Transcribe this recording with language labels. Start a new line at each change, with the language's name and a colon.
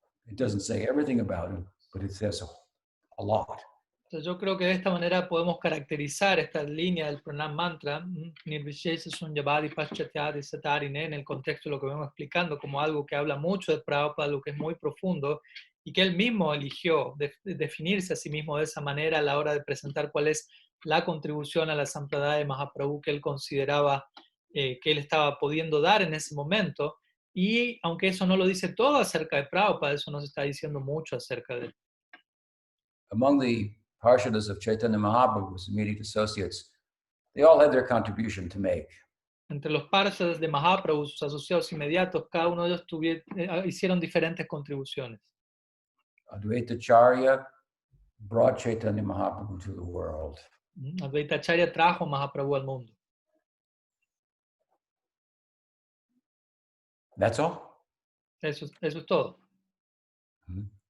English: It doesn't say everything about him, but it says a lot.
Spanish: Entonces yo creo que de esta manera podemos caracterizar esta línea del Pranam Mantra, Nirvishesha Sunyavadi Paschachade Satarine, en el contexto de lo que vamos explicando, como algo que habla mucho de Prabhupada, lo que es muy profundo, y que él mismo eligió definirse a sí mismo de esa manera a la hora de presentar cuál es la contribución a la Sampradaya de Mahaprabhu que él consideraba que él estaba pudiendo dar en ese momento. Y aunque eso no lo dice todo acerca de Prabhupada, eso nos está diciendo mucho acerca de él.
English: Among the Parshadas of Chaitanya Mahaprabhu's immediate associates, they all had their contribution to make.
Spanish: Entre los parshadas de Mahaprabhu, sus asociados inmediatos, cada uno de ellos hicieron diferentes contribuciones.
English: Advaita Acharya brought Chaitanya Mahaprabhu to the world.
Spanish: Advaita Acharya trajo Mahaprabhu al mundo.
English: That's all.
Spanish: Eso es todo. Mm-hmm.